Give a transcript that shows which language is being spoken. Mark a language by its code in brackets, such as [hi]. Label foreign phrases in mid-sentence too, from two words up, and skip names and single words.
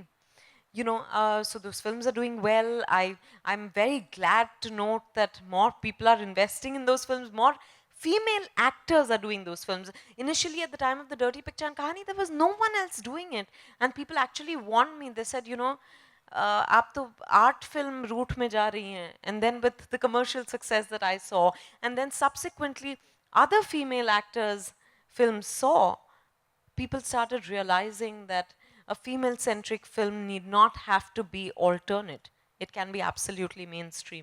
[en] You know, so those films are doing well. I'm very glad to note that more people are investing in those films. More female actors are doing those films. Initially, at the time of the Dirty Picture and Kahani, there was no one else doing it, and people actually warned me. They said, you know, [hi] आप तो [en] art film route [hi] में जा रही हैं. [en] And then with the commercial success that I saw, and then subsequently other female actors' films saw, people started realizing that a female-centric film need not have to be alternate. It can be absolutely mainstream.